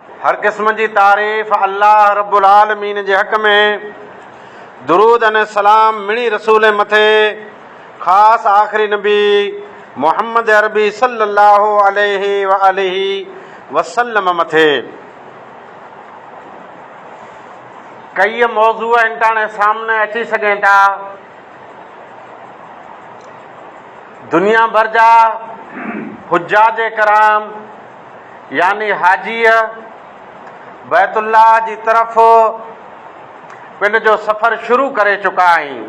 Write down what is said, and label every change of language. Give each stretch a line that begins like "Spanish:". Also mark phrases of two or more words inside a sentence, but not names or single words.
Sindhi: हर क़िस्म जी तारीफ़ अल्लाह
Arabic: رب العالمين
Sindhi: जे हक़ में। दुरूद अने सलाम मिणी रसूल मथे, ख़ासि आख़िरी नबी मोहम्मद अरबी
Arabic: صلى الله عليه وآله وسلم
Sindhi: मथे। कई मौज़ू इंटाणे सामने अची सघनि था। दुनिया भर जा हुज्जाज कराम यानी हाजीअ बैतुल्लाह जी तरफ़ पिंड जो सफ़र शुरू करे चुका आहिनि।